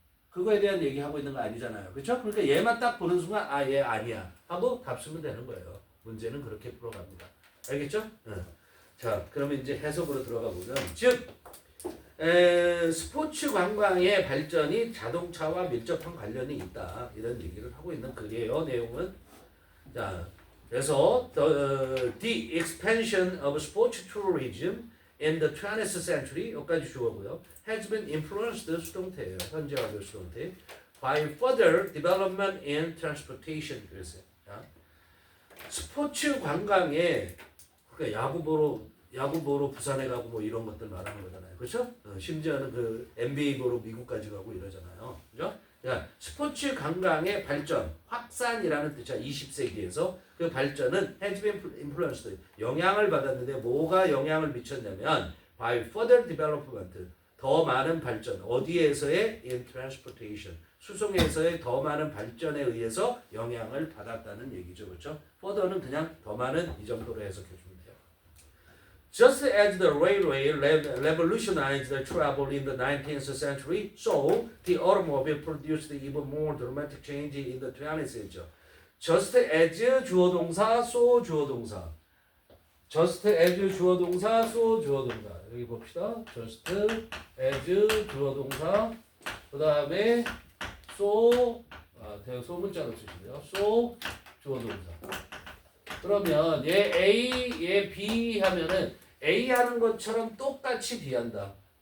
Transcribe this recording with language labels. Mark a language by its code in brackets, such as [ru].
[ko] 그거에 대한 얘기하고 있는 거 아니잖아요. 그렇죠? 그러니까 얘만 딱 보는 순간 얘 아니야 하고 답 쓰면 되는 거예요. 문제는 그렇게 풀어갑니다. 알겠죠? 자, 그러면 이제 해석으로 들어가 보면 즉 스포츠 관광의 발전이 자동차와 밀접한 관련이 있다. 이런 얘기를 하고 있는 글이에요. 내용은. [en] 자, 그래서 the expansion of sports tourism in the 20th century [ko] 여기까지 주어고요. [en] has been influenced [ko] 수동태예요. 현재 완료 수동태 [en] by further development in transportation. [ko] 그랬어요. 자, 스포츠 관광에 그러니까 야구 보러 부산에 가고 뭐 이런 것들 말하는 거잖아요. 그렇죠? 심지어는 그 NBA 보러 미국까지 가고 이러잖아요. 그죠? 그러니까 스포츠 관광의 발전, 확산이라는 뜻이야. 20세기에서 그 발전은 [en] has been influenced, [ko] 영향을 받았는데 뭐가 영향을 미쳤냐면 [en] by further development, [ko] 더 많은 발전, 어디에서의 [en] in transportation, [ko] 수송에서의 더 많은 발전에 의해서 영향을 받았다는 얘기죠. 그렇죠? further는 그냥 더 많은 이 정도로 해석해 주면 돼요. [en] Just as the railway revolutionized the travel in the 19th century, so the automobile produced even more dramatic change in the 20th century. Just as [ko] 주어 동사, so 주어 동사. Just as 주어 동사, so 주어 동사. 여기 봅시다. just, as, 주어 동사, 그 다음에 so, 대형 소문자로 쓰시고요. so, 주어 동사. 그러면 얘 A, 얘 B 하면은 A 하는 것처럼 똑같이 B한다.